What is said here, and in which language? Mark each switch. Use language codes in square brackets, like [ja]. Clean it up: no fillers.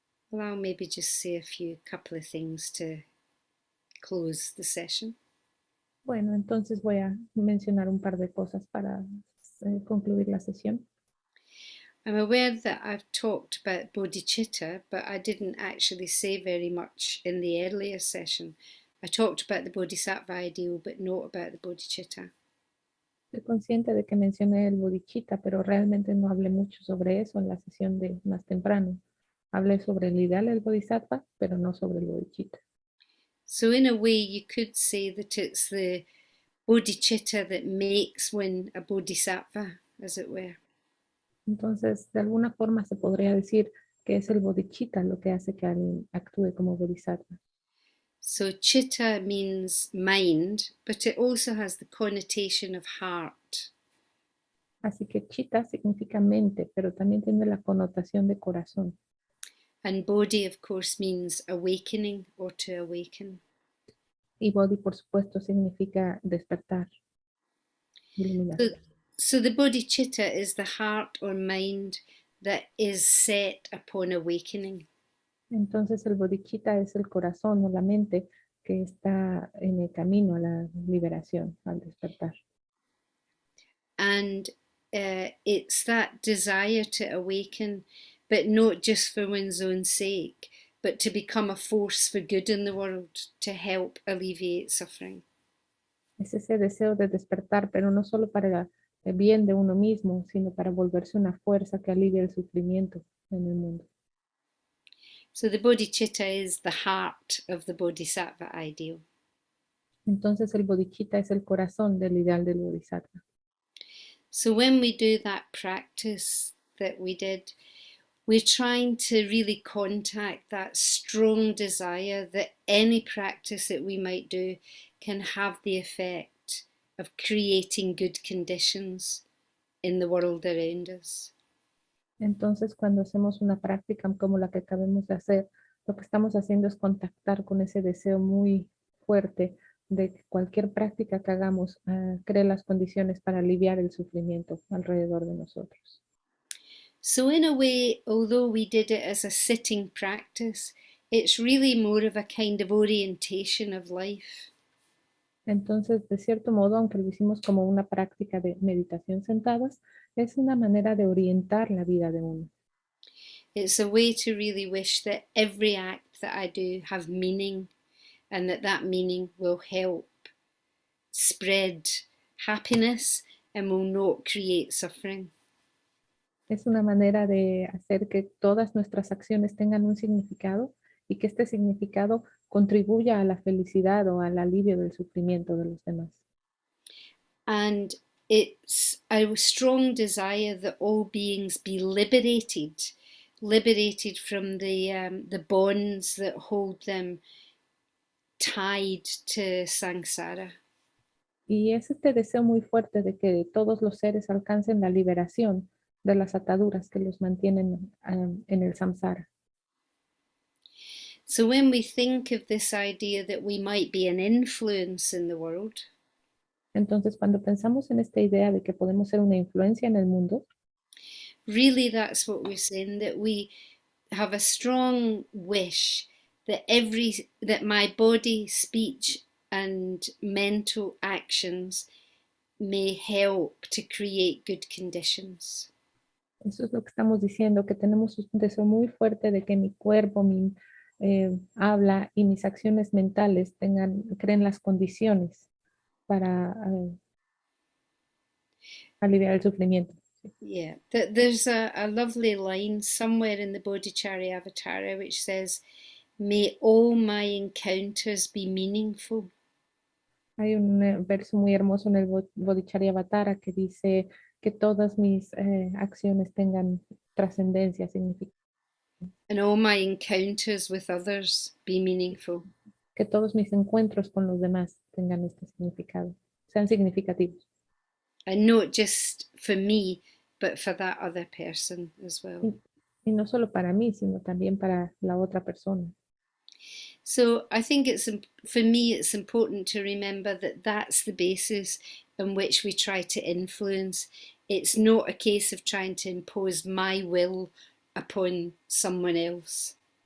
[en] Well, I'll maybe just say a couple of things to close the session. [es] Bueno, entonces voy a mencionar un par de cosas para concluir la sesión. [en] I'm aware that I've talked about bodhicitta, but I didn't actually say very much in the earlier session. I talked about the bodhisattva ideal, but not about the bodhicitta. [es] Estoy consciente de que mencioné el bodhicitta, pero realmente no hablé mucho sobre eso en la sesión de más temprano. Hablé sobre el ideal del bodhisattva, pero no sobre el bodhicitta. [en] So in a way, you could say that it's the bodhicitta that makes one a bodhisattva, as it were. [es] Entonces, de alguna forma se podría decir que es el bodhicitta lo que hace que alguien actúe como bodhisattva. [en] So chitta means mind, but it also has the connotation of heart. [es] Así que chitta significa mente, pero también tiene la connotación de corazón. [en] And bodhi, of course, means awakening or to awaken. [es] Y bodhi, por supuesto, significa despertar, iluminación. [en] So the bodhicitta is the heart or mind that is set upon awakening. [es] Entonces el bodhicitta es el corazón o la mente que está en el camino a la liberación, al despertar. [en] And it's that desire to awaken, but not just for one's own sake, but to become a force for good in the world, to help alleviate suffering. [es] Es ese deseo de despertar, pero no solo para el bien de uno mismo, sino para volverse una fuerza que alivie el sufrimiento en el mundo. [en] So the bodhicitta is the heart of the bodhisattva ideal. [es] Entonces el bodhicitta es el corazón del ideal del bodhisattva. [en] So when we do that practice that we did, we're trying to really contact that strong desire that any practice that we might do can have the effect of creating good conditions in the world around us. [es] Entonces, cuando hacemos una práctica como la que acabamos de hacer, lo que estamos haciendo es contactar con ese deseo muy fuerte de que cualquier práctica que hagamos cree las condiciones para aliviar el sufrimiento alrededor de nosotros. [en] So in a way, although we did it as a sitting practice, it's really more of a kind of orientation of life. [es] Entonces, de cierto modo, aunque lo hicimos como una práctica de meditación sentadas, es una manera de orientar la vida de uno. [en] It's a way to really wish that every act that I do have meaning and that meaning will help spread happiness and will not create suffering. [es] Es una manera de hacer que todas nuestras acciones tengan un significado y que este significado contribuya a la felicidad o al alivio del sufrimiento de los demás. [en] And it's a strong desire that all beings be liberated from the bonds that hold them tied to samsara. [es] Y es este deseo muy fuerte de que todos los seres alcancen la liberación de las ataduras que los mantienen en el samsara. [en] So when we think of this idea that we might be an influence in the world, [es] Entonces, cuando pensamos en esta idea de que podemos ser una influencia en el mundo, [en] really that's what we're saying, that we have a strong wish that my body, speech and mental actions may help to create good conditions. [es] eso es lo que estamos diciendo, que tenemos un deseo muy fuerte de que mi cuerpo, mi habla y mis acciones mentales creen las condiciones para aliviar el sufrimiento. [en] Yeah, there's a lovely line somewhere in the Bodhicharyavatara which says, "May all my encounters be meaningful." [es] Hay un verso muy hermoso en el Bodhicharyavatara que dice que todas mis acciones tengan trascendencia, significación. [en] And all my encounters with others be meaningful. [es] Que todos mis encuentros con los demás tengan este significado, sean significativos. [en] And not just for me, but for that other person as well. [es] Y no solo para mí, sino también para la otra persona. [en] So I think for me, it's important to remember that that's the basis on which we try to influence. It's not a case of trying to impose my will upon someone else.